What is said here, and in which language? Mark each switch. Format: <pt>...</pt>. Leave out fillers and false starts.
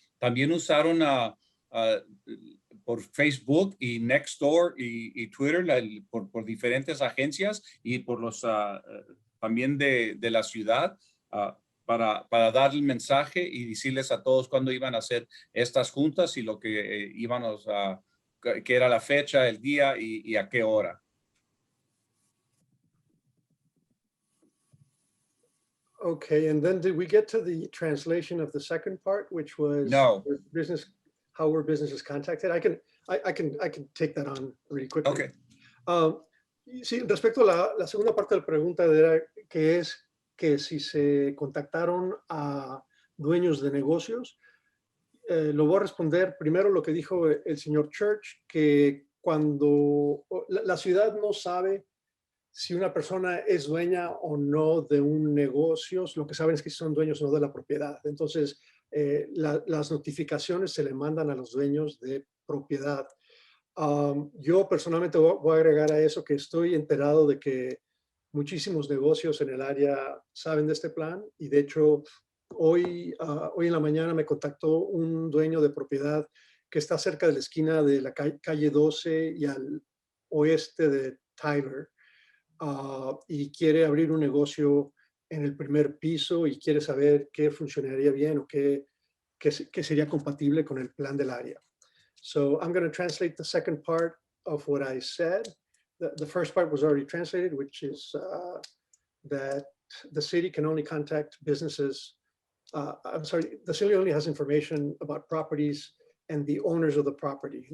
<es>También usaron por Facebook y Nextdoor y Twitter por diferentes agencias y por los también de la ciudad para dar el mensaje y decirles a todos cuándo iban a hacer estas juntas y lo que íbamos a, que era la fecha, el día y a qué hora.</es> <en>Okay, and then did we get to the translation of the second part, which was no how were businesses contacted? I can take that on really quickly. Okay.</en> <es>Sí, respecto a la segunda parte de la pregunta era que es que si se contactaron a dueños de negocios, lo voy a responder primero lo que dijo el señor Church, que cuando la ciudad no sabe si una persona es dueña o no de un negocio, lo que saben es que son dueños o no de la propiedad. Entonces, las notificaciones se le mandan a los dueños de propiedad. Yo personalmente voy a agregar a eso que estoy enterado de que muchísimos negocios en el área saben de este plan, y de hecho hoy en la mañana me contactó un dueño de propiedad que está cerca de la esquina de la calle 12 y al oeste de Tyler, y quiere abrir un negocio en el primer piso y quiere saber qué funcionaría bien o qué sería compatible con el plan del área.</es> <en>So I'm going to translate the second part of what I said. The first part was already translated, which is that the city can only contact businesses. I'm sorry, the city only has information about properties and the owners of the property.</en>